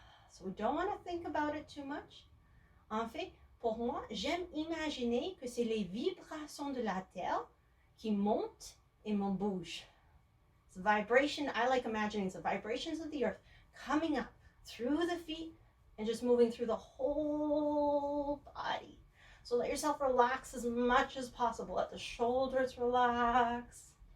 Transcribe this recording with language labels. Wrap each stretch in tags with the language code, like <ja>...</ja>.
<en>So we don't want to think about it too much.</en> <fr>En fait, pour moi, j'aime imaginer que c'est les vibrations de la terre qui montent et me bougent.</fr> <en>It's a vibration. I like imagining it's the vibrations of the earth coming up through the feet and just moving through the whole body. So let yourself relax as much as possible. Let the shoulders relax.</en>